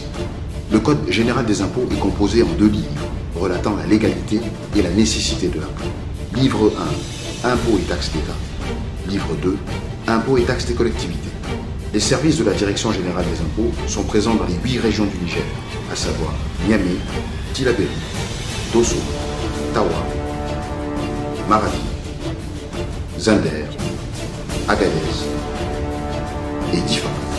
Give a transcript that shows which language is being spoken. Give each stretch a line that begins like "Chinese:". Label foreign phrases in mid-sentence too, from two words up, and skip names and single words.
French: Le Code général des impôts est composé en 2 livres relatant la légalité et la nécessité de l'impôt. Livre 1, Impôts et taxes d'État. Livre 2, Impôts et taxes des collectivités. Les services de la Direction générale des impôts sont présents dans les 8 régions du Niger, à savoir Niamey, Tillabéri, Dosso, Tawa, Maradi, Zinder, Agadez et Difa.